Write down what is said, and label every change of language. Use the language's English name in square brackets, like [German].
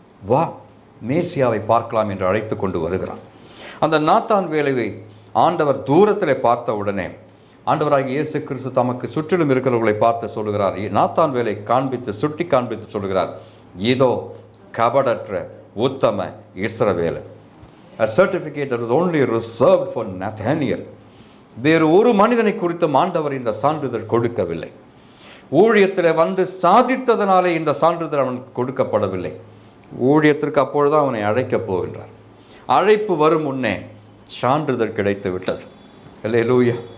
[Tamil] வா, மேசியாவை பார்க்கலாம் என்று அழைத்து கொண்டு வருகிறான். அந்த நாத்தான் வேலையை ஆண்டவர் தூரத்தில் பார்த்த உடனே ஆண்டவராகிய இயேசு கிறிஸ்து தமக்கு சுற்றிலும் இருக்கிறவர்களை பார்த்து சொல்லுகிறார், நாத்தான் வேலை சுட்டி காண்பித்து சொல்லுகிறார், இதோ கபடற்ற உத்தம இஸ்ரவேலன். [English] A certificate that was only reserved for Nathaniel. [Tamil] வேறு ஒரு மனிதனை குறித்து ஆண்டவர் இந்த சான்றிதழ் கொடுக்கவில்லை. ஊழியத்தில் வந்து சாதித்ததனாலே இந்த சான்றிதழ் அவனுக்கு கொடுக்கப்படவில்லை. ஊழியத்திற்கு அப்பொழுது அவனை அழைக்கப் போகின்றார். அழைப்பு வரும் முன்னே சான்றிதழ் கிடைத்து விட்டது. அல்லேலூயா.